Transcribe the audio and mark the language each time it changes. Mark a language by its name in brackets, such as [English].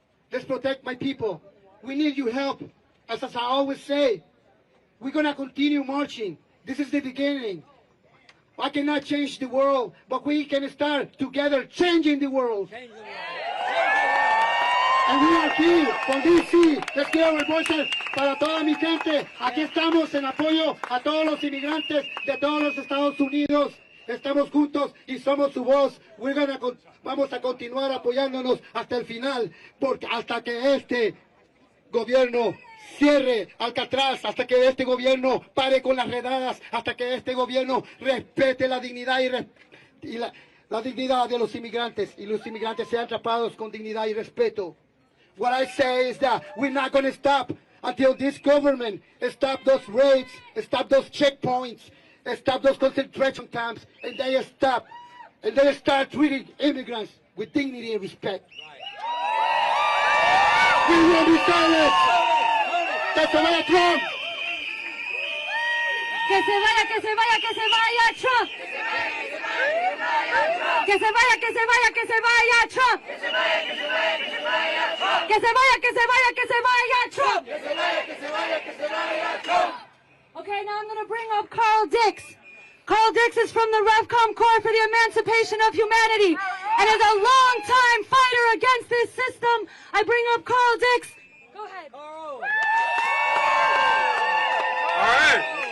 [English] Let's protect my people. We need your help. As I always say, we're going to continue marching. This is the beginning. I cannot change the world, but we can start together changing the world. And we are here [Spanish] con [English] DC. [Spanish] Les quiero ver voces para toda mi gente. Aquí estamos en apoyo a todos los inmigrantes de todos los Estados Unidos. Estamos juntos y somos su voz. Vamos a continuar apoyándonos hasta el final, porque hasta que este gobierno cierre Alcatraz, hasta que este gobierno pare con las redadas, hasta que este gobierno respete la dignidad y la dignidad de los inmigrantes y los inmigrantes sean tratados con dignidad y respeto. [English] What I say is that we're not going to stop until this government stop those raids, stop those checkpoints, stop those concentration camps, and they stop, and they start treating immigrants with dignity and respect. We will be silent. [Spanish] ¡Que se vaya Trump! ¡Que se vaya, que se vaya, que se vaya Trump! ¡Que se vaya, que se vaya, que se vaya Trump! ¡Que se vaya, que se vaya, que se vaya Trump! ¡Que se vaya, que se vaya, que se vaya Trump! ¡Que se vaya, que se vaya, que se vaya Trump! [English] Okay, now I'm going to bring up Carl Dix. Carl Dix is from the Revcom Corps for the Emancipation of Humanity and is a long-time fighter against this system. I bring up Carl Dix. Go ahead. All right.